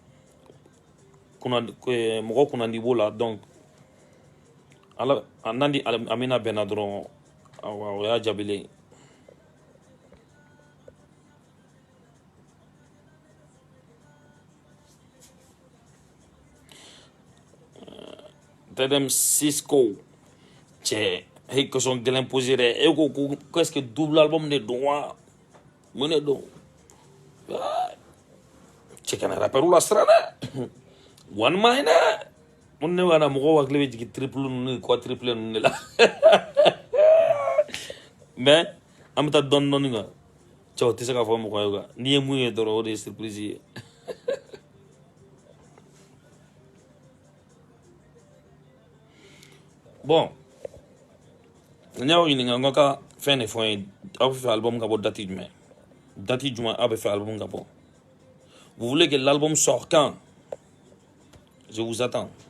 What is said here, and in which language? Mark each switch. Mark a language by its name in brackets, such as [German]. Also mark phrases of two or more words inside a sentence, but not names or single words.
[Bambara] mɔgɔ kunnandi b'o la donc ala n'an di amina bɛnna dɔrɔn o y'a jaabilen Tedem Cisco cɛ e question gɛlɛn posé dɛ e ko [French] est ce que double album [Bambara] de don wa mun de don cɛ kana rappeur la sira dɛ [English] one man [Bambara] dɛ mun ne b'a mɔgɔw hakili bɛ jigin triple ninnu ni quadruple ninnu de la mais an bɛ taa dɔɔni dɔɔni kan cɛ o tɛ se ka fɔ mɔgɔ ye quoi n'i ye mun ye dɔrɔn o de ye surprise ye bon n y'aw ɲininka n ka fɛn de fɔ n ye aw bɛ fɛ album ka bɔ date jumɛn date jumɛn aw bɛ fɛ album ka bɔ [French] vous voulez que l'album sorte quand je vous attends